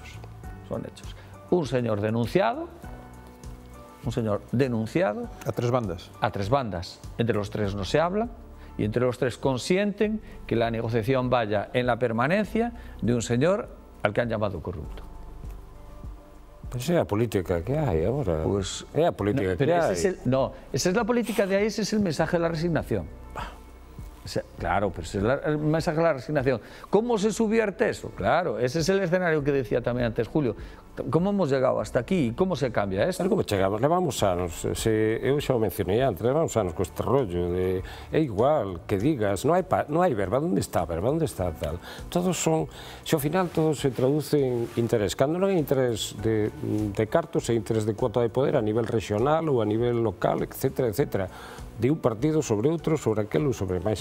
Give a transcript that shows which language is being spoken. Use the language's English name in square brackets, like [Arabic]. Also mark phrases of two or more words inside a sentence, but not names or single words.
[Spanish] Son hechos. Un señor denunciado. A tres bandas. A tres bandas. Entre los tres no se habla y entre los tres consienten que la negociación vaya en la permanencia de un señor al que han llamado corrupto. [Galician] Pues é a política que hai agora. Pues, é a política que hai. [Spanish] Esa es la política de ahí, ese es el mensaje de la resignación. Claro, pero ese es el mensaje de la resignación. ¿Cómo se subvierte eso? Claro, ese es el escenario que decía también antes Julio. ¿Cómo hemos llegado hasta aquí? ¿Cómo se cambia esto? [Galician] Como chegamos, levamos anos, eu xa o mencionei antes, levamos anos con este rollo de, é igual, que digas, non hai verba, onde está a verba, onde está tal? Todos son, se ao final todo se traduce en interés, cando non hai interés de cartos, é interés de cuota de poder a nivel regional ou a nivel local, etc., etc., de un partido sobre outro, sobre aquelo, sobre máis.